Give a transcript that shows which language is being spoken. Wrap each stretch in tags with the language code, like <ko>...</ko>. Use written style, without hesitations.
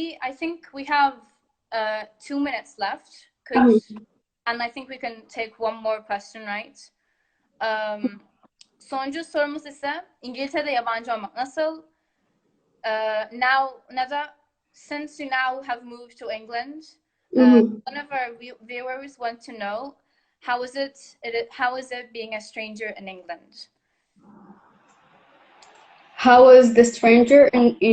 <en>I think we have 2 minutes left, and I think we can take one more question, right?</en> <tr>Sonuncu sorumuz ise İngiltere'de yabancı olmak nasıl?</tr> <en>Now, Nada, since you now have moved to England, one of our viewers want to know, how is it being a stranger in England? How is the stranger in</en>